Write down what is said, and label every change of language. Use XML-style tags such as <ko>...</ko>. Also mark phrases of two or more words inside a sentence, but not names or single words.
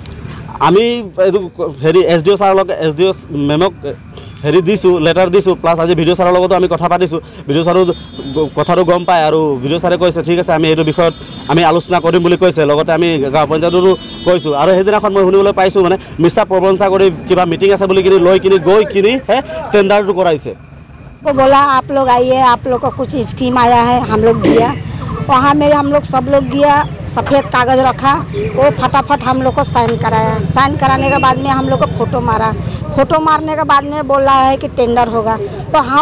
<as>আমি এইটো হেৰি SDO ছাৰৰ লগত SDO মেমক হেৰি দিছোঁ লেটাৰ দিছোঁ প্লাছ আজি ভিডিঅ' ছাৰৰ লগতো আমি কথা পাতিছোঁ ভিডিঅ' ছাৰো কথাটো গম পায় আৰু ভিডিঅ' ছাৰে কৈছে ঠিক আছে আমি এইটো বিষয়ত আমি আলোচনা কৰিম বুলি কৈছে লগতে আমি গাঁও পঞ্চায়ততো কৈছোঁ আৰু সেইদিনাখন মই শুনিবলৈ পাইছোঁ মানে মিছা প্ৰবঞ্চনা কৰি কিবা মিটিং আছে বুলি কিনি লৈ কিনি গৈ কিনিহে টেণ্ডাৰটো কৰাইছে</as> <hi>वो बोला आप लोग आइए आप लोग को कुछ स्कीम आया है हम लोग दिया वहाँ में हम लोग सब लोग गया सफ़ेद कागज़ रखा वो फटाफट हम लोग को साइन कराया साइन कराने के बाद में हम लोग को फ़ोटो मारने के बाद में बोला है कि टेंडर होगा तो हम</hi>